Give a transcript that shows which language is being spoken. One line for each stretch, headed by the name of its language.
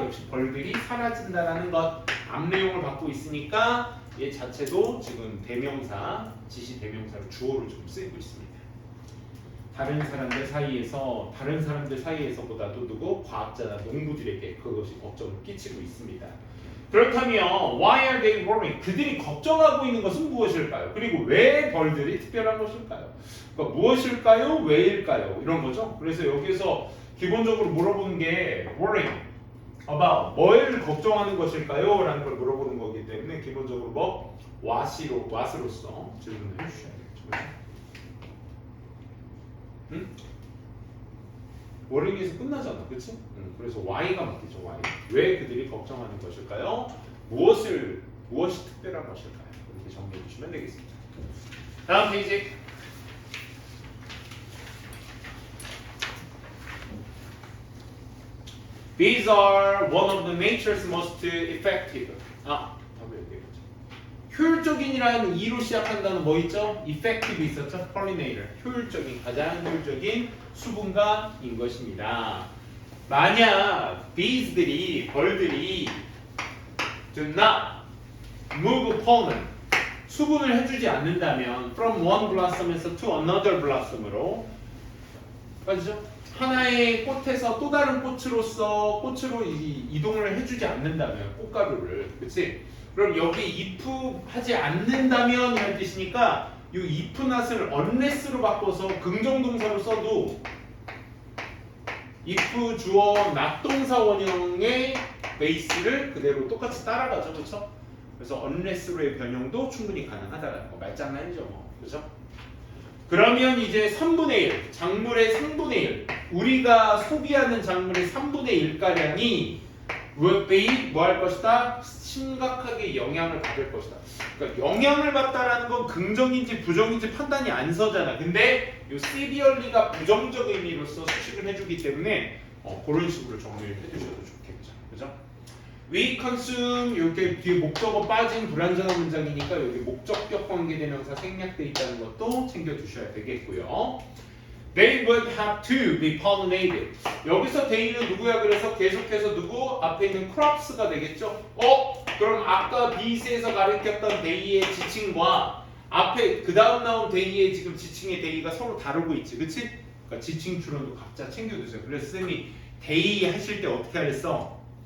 Korean: 역시 벌들이 사라진다라는 것. 앞 내용을 받고 있으니까 얘 자체도 지금 대명사, 지시 대명사를 주어로 좀 쓰이고 있습니다. 다른 사람들 사이에서보다도 누구? 과학자나 농부들에게 그것이 걱정을 끼치고 있습니다. 그렇다면
English: why are they worrying?
Korean: 그들이 걱정하고 있는 것은 무엇일까요? 그리고 왜 벌들이 특별한 것일까요? 그러니까 무엇일까요? 왜일까요? 이런 거죠. 그래서 여기서 기본적으로 물어보는 게
English: worrying about
Korean: 뭘 걱정하는 것일까요? 라는 걸 물어보는 거기 때문에 기본적으로 뭐 what으로서 질문을 해주셔야 되겠죠. 응? worrying에서 끝나잖아, 그렇지? 그래서 why가 맞겠죠.
English: why.
Korean: 왜 그들이 걱정하는 것일까요? 무엇이 특별한 것일까요? 이렇게 정리해 주시면 되겠습니다. 다음 페이지.
English: These are one of the nature's most effective.
Korean: 답을 얘기해보죠. 효율적인이라는 E로 시작한다는 뭐 있죠? effective 있었죠?
English: pollinator.
Korean: 가장 효율적인 수분가인 것입니다. 만약 벌들이
English: do not move pollen
Korean: 수분을 해주지 않는다면
English: from one blossom
Korean: 에서
English: to another blossom
Korean: 으로 맞죠? 하나의 꽃에서 또 다른 꽃으로 이동을 해주지 않는다면 꽃가루를 그치? 그럼 여기 if 하지 않는다면 이런 뜻이니까 이 if not을 unless로 바꿔서 긍정동사로 써도 if 주어 not 동사 원형의 베이스를 그대로 똑같이 따라가죠, 그렇죠? 그래서 unless로의 변형도 충분히 가능하다라는 거 말장난이죠, 뭐, 그렇죠? 그러면 이제 3분의 1, 작물의 3분의 1, 우리가 소비하는 작물의 3분의 1가량이
English: will be
Korean: 뭐 할 것이다? 심각하게 영향을 받을 것이다. 그러니까 영향을 받다라는 건 긍정인지 부정인지 판단이 안 서잖아. 근데 이 severely가 부정적 의미로서 수식을 해주기 때문에 그런 식으로 정리를 해주셔도 좋겠죠. 그죠?
English: We consume
Korean: 이렇게 뒤에 목적어 빠진 불완전한 문장이니까 여기 목적격 관계대명사 생략돼 있다는 것도 챙겨주셔야 되겠고요.
English: They would have to be pollinated.
Korean: 여기서 they는 누구야? 그래서 계속해서 누구? 앞에 있는 crops가 되겠죠? 그럼 아까 B2에서 가르쳤던 데이의 지칭과 앞에 그 다음 나온 데이의 지금 지칭의 데이가 서로 다르고 있지, 그치? 그러니까 지칭 추론도 각자 챙겨두세요. 그래서 쌤이 데이 하실 때 어떻게 하랬어?